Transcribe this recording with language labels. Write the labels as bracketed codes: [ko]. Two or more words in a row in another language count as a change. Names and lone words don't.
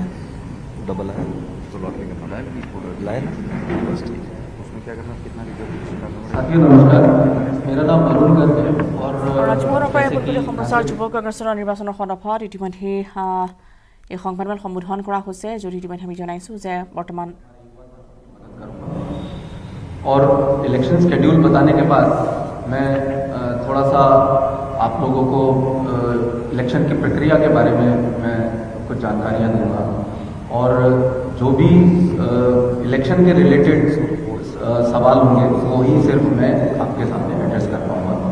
[hi] है, डबल है तो लॉटरी करना है, लाए ना बस ठीक है। उसमें क्या करना, कितना रिजल्ट। साथियों नमस्कार, मेरा नाम अरुण गर्ग है और [as] ৰাজ্যখনৰ পৰা পূৰ্বতে সম্প্ৰচাৰ যুৱ কংগ্ৰেছৰ নিৰ্বাচনৰ সন্দৰ্ভত ইতিমধ্যে এই সংবাদমেল সম্বোধন কৰা হৈছে। যদি ইতিমধ্যে আমি জনাইছোঁ যে বৰ্তমান [hi] और इलेक्शन शेड्यूल बताने के बाद मैं थोड़ा सा आप लोगों को इलेक्शन की प्रक्रिया के बारे में मैं कुछ जानकारियाँ दूंगा, और जो भी इलेक्शन के रिलेटेड सवाल होंगे वो ही सिर्फ मैं आपके सामने एड्रेस कर पाऊँगा।